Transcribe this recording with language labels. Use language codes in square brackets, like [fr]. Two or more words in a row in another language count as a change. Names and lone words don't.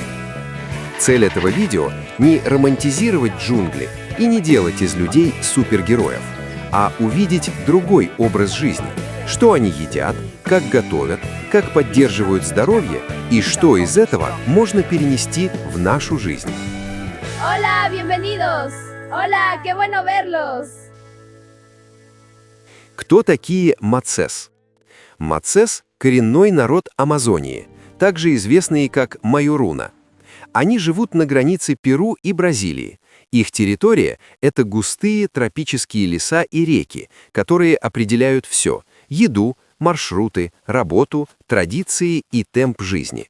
[ru] Цель этого видео – не романтизировать джунгли и не делать из людей супергероев, а увидеть другой образ жизни, что они едят, как готовят, как поддерживают здоровье и что из этого можно перенести в нашу жизнь. [es] Hola, bienvenidos. Hola, qué bueno verlos. [ru] Кто такие мацес? Мацес – коренной народ Амазонии, также известные как майоруна. Они живут на границе Перу и Бразилии. Их территория – это густые тропические леса и реки, которые определяют все – еду, маршруты, работу, традиции и темп жизни.